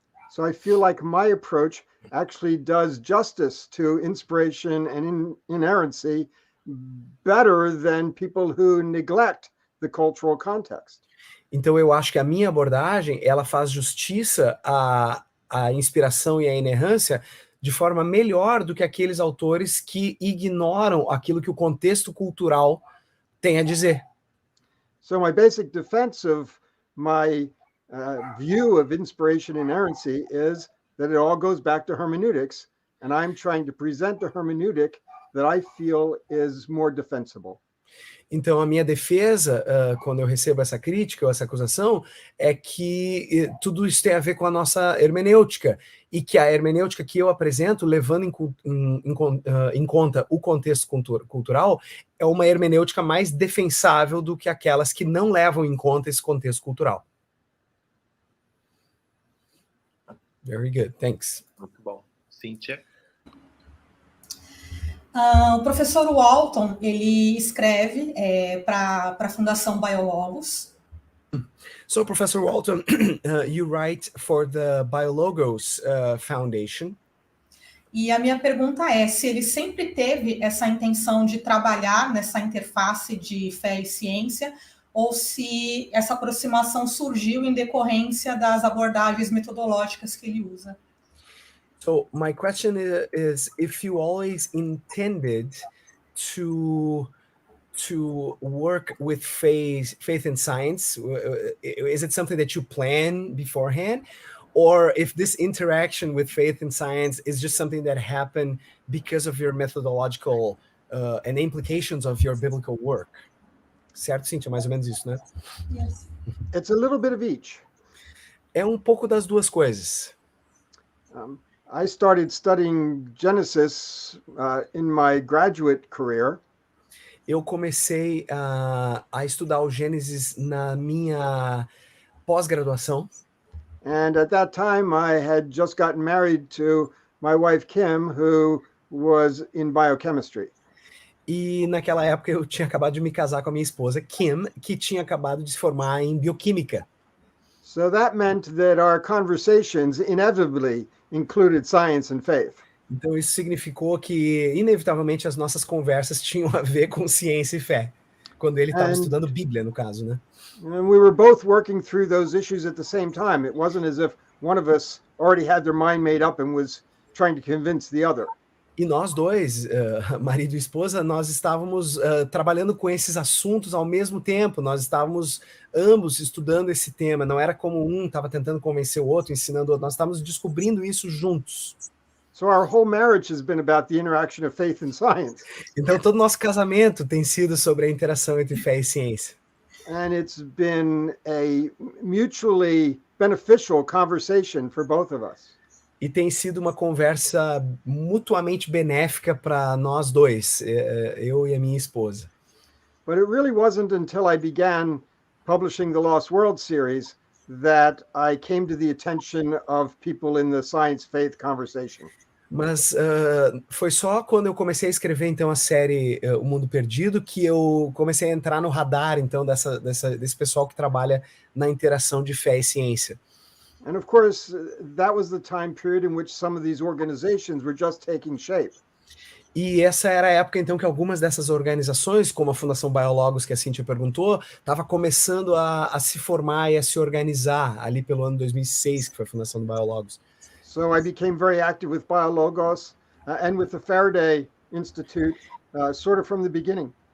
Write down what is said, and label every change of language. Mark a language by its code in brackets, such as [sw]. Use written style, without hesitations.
[en] So I feel like my approach actually does justice to inspiration and inerrancy better than people who neglect the cultural context. [pt] Então eu acho que a minha abordagem, ela faz justiça à inspiração e à inerrância de forma melhor do que aqueles autores que ignoram aquilo que o contexto cultural tem a dizer. [en] So my basic defense of my view of inspiration and inerrancy is that it all goes back to hermeneutics, and I'm trying to present the hermeneutic that I feel is more defensible. [pt] Então, a minha defesa, quando eu recebo essa crítica ou essa acusação, é que tudo isso tem a ver com a nossa hermenêutica, e que a hermenêutica que eu apresento, levando em conta o contexto cultural, é uma hermenêutica mais defensável do que aquelas que não levam em conta esse contexto cultural. [en] Very good, thanks. [pt] Muito bom. Cíntia. O professor Walton, ele escreve para a Fundação Biologos. [en] So, Professor Walton, you write for the Biologos Foundation. [pt] E a minha pergunta é se ele sempre teve essa intenção de trabalhar nessa interface de fé e ciência, ou se essa aproximação surgiu em decorrência das abordagens metodológicas que ele usa. [en] So my question is if you always intended to work with faith and science, is it something that you plan beforehand, or if this interaction with faith and science is just something that happened because of your methodological and implications of your biblical work? [pt] Certo, Cíntia? Mais ou menos isso, né? [en] Yes. It's a little bit of each. [pt] É um pouco das duas coisas. [en] I started studying Genesis in my graduate career. [pt] Eu comecei a estudar o Gênesis na minha pós-graduação. [en] And at that time, I had just gotten married to my wife, Kim, who was in biochemistry. [pt] E naquela época eu tinha acabado de me casar com a minha esposa, Kim, que tinha acabado de se formar em bioquímica. [en] So that meant that our conversations inevitably included science and faith. [pt] Então isso significou que, inevitavelmente, as nossas conversas tinham a ver com ciência e fé. Quando ele estava estudando Bíblia, no caso, né? [en] And we were both working through those issues at the same time. It wasn't as if one of us already had their mind made up and was trying to convince the other. [pt] E nós dois, marido e esposa, nós estávamos trabalhando com esses assuntos ao mesmo tempo. Nós estávamos ambos estudando esse tema. Não era como um estava tentando convencer o outro, ensinando o outro. Nós estávamos descobrindo isso juntos. [en] So our whole marriage has been about the interaction of faith and science. [pt] Então todo o nosso casamento tem sido sobre a interação entre fé e ciência. [en] And it's been a mutually beneficial conversation for both of us. [pt] E tem sido uma conversa mutuamente benéfica para nós dois, eu e a minha esposa. [en] But it really wasn't until I began publishing the Lost World series that I came to the attention of people in the science-faith conversation. [pt] Mas foi só quando eu comecei a escrever, então, a série O Mundo Perdido, que eu comecei a entrar no radar, então, desse pessoal que trabalha na interação de fé e ciência. [en] And of course, that was the time period in which some of these organizations were just taking shape. [pt] E essa era a época, então, que algumas dessas organizações, como a Fundação Biologos, que a Cíntia perguntou, estava começando a se formar e a se organizar, ali pelo ano 2006, que foi a Fundação do Biologos. [en] So I became very active with Biologos and with the Faraday Institute, sort of from the beginning.